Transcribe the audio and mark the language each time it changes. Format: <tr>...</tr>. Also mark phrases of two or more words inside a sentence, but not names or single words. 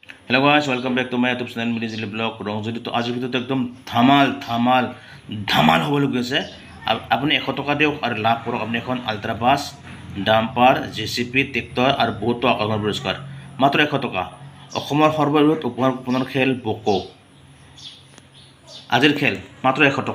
<en>hello guys, welcome back to my YouTube channel मिनिजिली ब्लॉग ৰংজলি।</en> <as>তো আজিৰ ভিডিঅ'টো একদম ধামাল হ'বলৈ গৈছে। আপুনি 100 টকা দিয়ক আৰু লাভ কৰক আপুনি এখন আল্ট্ৰা বাছ, ডাম্পাৰ, জেচিপি, ট্ৰেক্টৰ আৰু বহুতো আকৰ্ষণীয় পুৰস্কাৰ মাত্ৰ 100 টকা। অসমৰ সৰ্ববৃহৎ উপহাৰ কুপনৰ খেল বকো। আজিৰ খেল মাত্ৰ 100 টকা।</as>